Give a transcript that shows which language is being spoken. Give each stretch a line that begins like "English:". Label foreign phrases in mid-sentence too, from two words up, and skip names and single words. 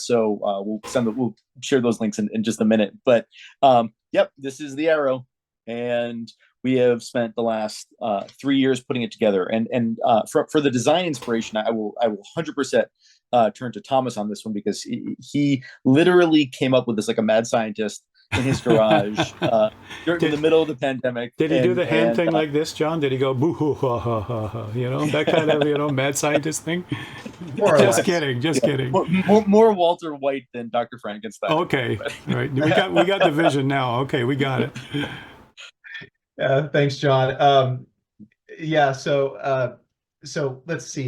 English: So we'll share those links in just a minute. But yep, this is the Arrow, and we have spent the last 3 years putting it together. And for the design inspiration, I will 100% turn to Thomas on this one, because he literally came up with this like a mad scientist in his garage during the middle of the pandemic. Did he do the hand thing like this, John? Did he go boo hoo ha ha ha ha? That kind of mad scientist thing. Just kidding. More Walter White than Dr. Frankenstein. Okay, all right. We got the vision now. Okay, we got it. Thanks, John. Yeah. So let's see.